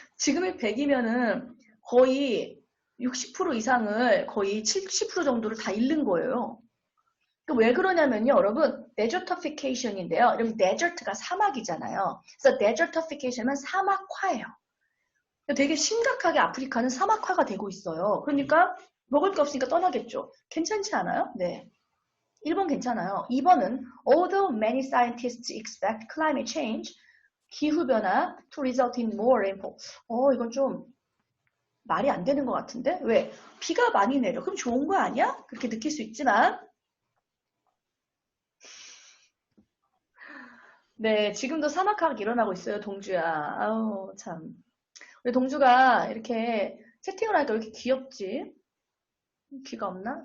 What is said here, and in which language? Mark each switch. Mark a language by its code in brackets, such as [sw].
[ko] 지금의 100이면은 거의 60% 이상을 거의 70% 정도를 다 잃는 거예요. 왜 그러냐면요, 여러분. desertification인데요. 여러분 desert가 사막이잖아요. 그래서 desertification은 사막화예요. 되게 심각하게 아프리카는 사막화가 되고 있어요. 그러니까 먹을 게 없으니까 떠나겠죠. 괜찮지 않아요? 네. 1번 괜찮아요. 2번은 [en] although many scientists expect climate change, 기후변화 to result in more rainfall. [ko] 이건 좀 말이 안 되는 것 같은데? 왜? 비가 많이 내려. 그럼 좋은 거 아니야? 그렇게 느낄 수 있지만 네, 지금도 사막화가 일어나고 있어요, 동주야. 아우, 참. 우리 동주가 이렇게 채팅을 하니까 왜 이렇게 귀엽지? 귀가 없나?